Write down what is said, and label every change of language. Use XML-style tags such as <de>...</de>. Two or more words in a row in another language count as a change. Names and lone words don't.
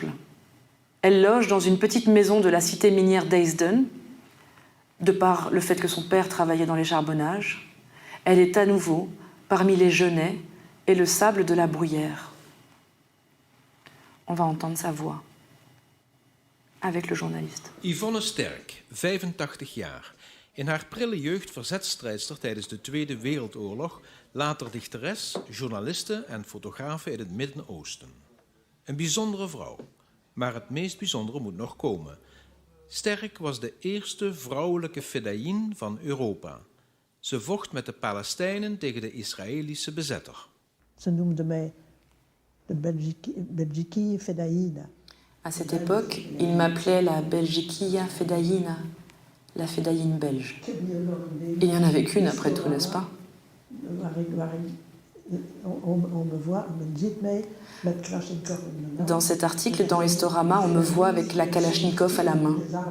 <fr>Elle loge dans une petite maison de la cité minière d'Eisden, de par le fait que son père travaillait dans les charbonnages. Elle est à nouveau parmi les genêts et le sable de la bruyère. On va entendre sa voix avec le journaliste.</fr> <nl>Yvonne Sterck, 85 jaar. In haar prille jeugd verzetstrijdster tijdens de Tweede Wereldoorlog, later dichteres, journaliste en fotografe in het Midden-Oosten. Een bijzondere vrouw, maar het meest bijzondere moet nog komen. Sterck was de eerste vrouwelijke fedayeen van Europa. Ze vocht met de Palestijnen tegen de Israëlische bezetter. Ze noemden mij de Belgiquille Fedayina.</nl> <fr>À cette époque, il m'appelait la Belgiquilla Fedayina, la Fedayine belge. Et il n'y en avait qu'une après tout, n'est-ce pas? Dans cet article, dans Historama, on me voit avec la Kalachnikov à la main.</fr>